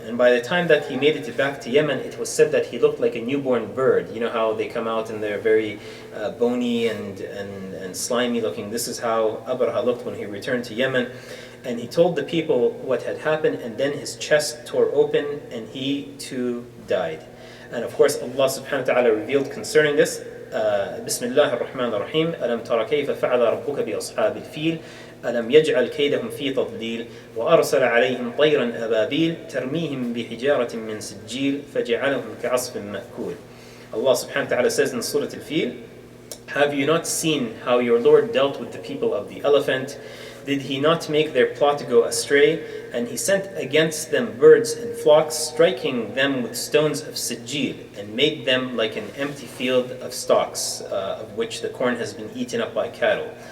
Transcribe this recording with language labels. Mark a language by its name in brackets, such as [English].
[English] And by the time that he made it back to Yemen, it was said that he looked like a newborn bird. You know how they come out and they're very bony and slimy looking. This is how Abrahah looked when he returned to Yemen. and he told the people what had happened, and then his chest tore open and he too died. And of course Allah subhanahu wa ta'ala revealed concerning this, [Arabic] Bismillah ar-Rahman ar-Rahim, ألم تر كيف فعل ربك بأصحاب الفيل ألم يجعل كيدهم في تضليل وأرسل عليهم طيرا أبابيل ترميهم بحجارة من سجيل فجعلهم كعصف مأكول. [English] Allah subhanahu wa ta'ala says in Surah Al-Fil, have you not seen how your Lord dealt with the people of the elephant? Did he not make their plot go astray? And he sent against them birds and flocks, striking them with stones of sijil, and made them like an empty field of stalks, of which the corn has been eaten up by cattle.